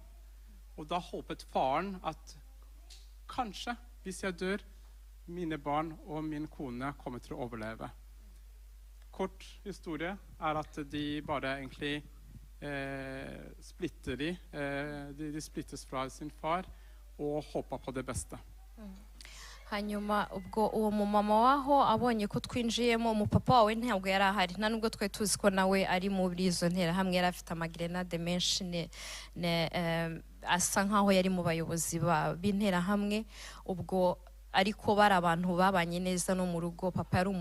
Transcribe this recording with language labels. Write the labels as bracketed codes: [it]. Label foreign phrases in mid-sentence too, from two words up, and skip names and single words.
[no] Og da håpet faren at kanskje hvis jeg dør, mine barn og min kone kommer til å overleve. Kort historie at de bare egentlig splitter de splittes fra sin far og håper på det beste. [rw] hanyuma ubwo uwo mumama waho abonye ko twinjiyemo umupapa wawe ntabwo yari ahari nta nubwo twari tuzi ko nawe ari muri izo nterahamwe yari afite amagrenade menshi asa nkaho yari mu bayobozi b'interahamwe ubwo ariko bari abantu babanye neza no mu rugo papa yari